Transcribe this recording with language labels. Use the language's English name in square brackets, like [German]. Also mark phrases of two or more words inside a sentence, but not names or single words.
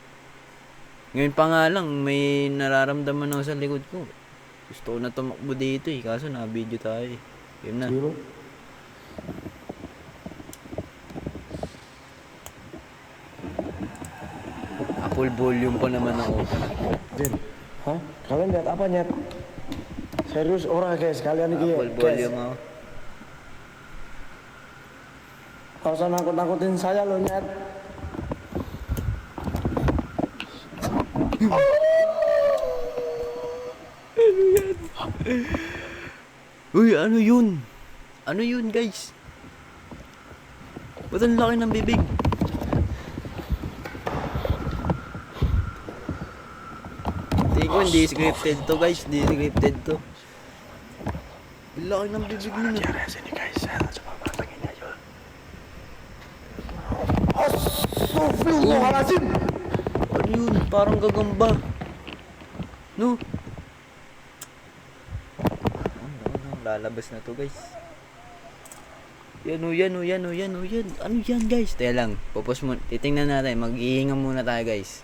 [Filipino] Ngayon pa nga lang, may nararamdaman ako sa likod ko. Gusto ko na tumakbo dito eh, kaso na-video tayo eh. Game na. [English] Full volume [Filipino] pa naman ako. [Indonesian] Jin, hah? Kalian lihat apa nyet? Serius orang guys, kalian ini [English] Full volume [Filipino] ako. [Indonesian] Gak usah nakut-nakutin saya lo, Nyet. [Filipino] Uy, ano yun? Ano yun, guys? Ba't ang laki ng bibig? Tingin ko hindi scripted to, guys. Hindi scripted to. Ang laki ng bibig nun. [Indonesian] Sini guys, saya coba pantengin aja. [Arabic] أستغفر الله العظيم! [Filipino] Ano yun? Parang gagamba. No? Lalabas na to, guys. Yan o, yan o, yan o, yan o, yan. Ano yan, guys? Teka lang. Pupos mo. Titingnan natin. Mag-ihinga muna tayo, guys.